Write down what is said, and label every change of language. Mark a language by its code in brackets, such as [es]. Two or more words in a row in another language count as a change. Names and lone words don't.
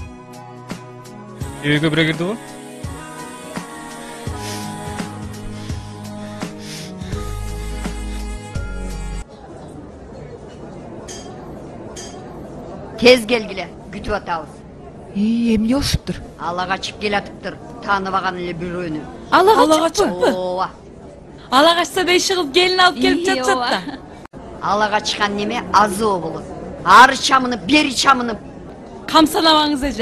[ky] Үйгө бирөө кирди го? Тез келгиле, күтүп атабыз. Эмне болушуптур? Ала качып келатыптыр, тааныбаган эле бирөөнү. Ала качыппы? Ооба. Ала качса да иши кылып келин алып келип жатышат да. Ала качкан неме азоо болот. Ары чамынып, бери чамынып. Камсанабаңыз эже.